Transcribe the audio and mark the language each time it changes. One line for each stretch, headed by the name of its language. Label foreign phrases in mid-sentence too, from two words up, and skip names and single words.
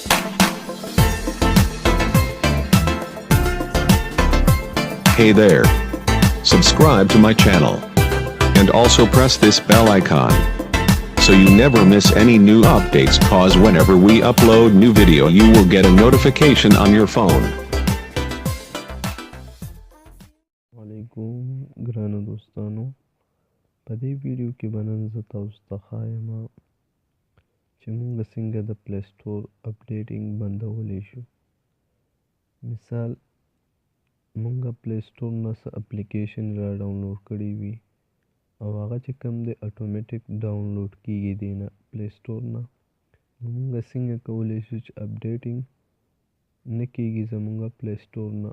English: Hey there. Subscribe to my channel. And also press this bell icon. So you never miss any new updates, cause whenever we upload new video you will get a notification on your phone.
Pashto: علیکم ګرانو دوستانو، په دې ویډیو کې به نن زه تاسو ته ښایم چې موږ څنګه د پلی سټور اپډیټینګ بندولی شو. مثال موږ پلی سټور نه څه اپلیکیشن را ډاونلوډ کړی وي او هغه چې کوم دی اټومیټیک ډاونلوډ کیږي دی نه پلی سټور نه، نو موږ څنګه کولی شو چې اپډیټینګ نه کیږي زموږ پلی سټور نه.